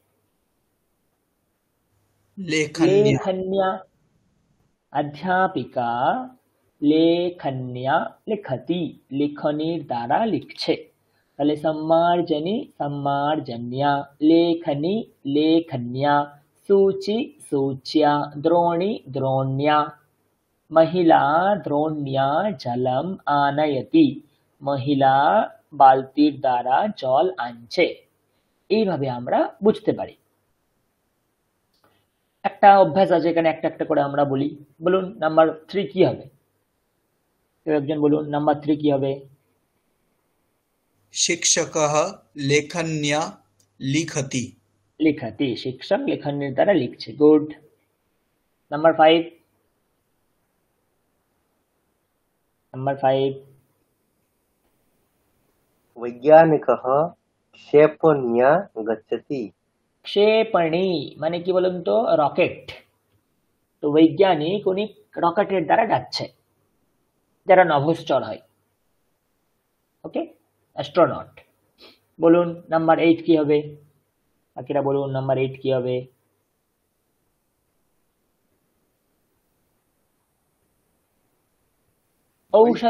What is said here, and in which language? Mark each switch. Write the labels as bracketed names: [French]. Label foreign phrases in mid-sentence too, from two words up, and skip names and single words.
[Sanskrit] लेखन्या লেখন্যা। অধ্যাপিকা লেখন্যা লিখতি। [Bangla] লিখনির দ্বারা লিখছে। তাহলে [Sanskrit] সম্মার্জনী সম্মার্জন্যা, লেখনী লেখন্যা, सूची सूच्या, द्रोणी द्रोण्या। महिला द्रोण्या जलम आनयति। [Bangla] মহিলা বালতির দ্বারা জল আনছে। এইভাবে আমরা বুঝতে পারি। একটা অভ্যাস আছে, এখানে একটা একটা করে আমরা বলি। বলুন নাম্বার 3 কি হবে? কেউ একজন বলুন নাম্বার 3 কি হবে? [Sanskrit] शिक्षकः लेखन्या लिखति। [Bangla] লিখতি। শিক্ষক লেখনের দ্বারা লিখছে। গুড। নাম্বার 5। নাম্বার 5 [Sanskrit] वैज्ञानिकः क्षेपण्या गच्छति। [Bangla] ক্ষেপণী মানে কি বলুন তো? রকেট। তো বৈজ্ঞানিক উনি রকেটের দ্বারা যাচ্ছে, যারা নভশ্চর হয়। ওকে, অ্যাস্ট্রোনট। বলুন নাম্বার 8 কি হবে? বাকিরা বলুন নাম্বার 8 কি হবে? ঔষধ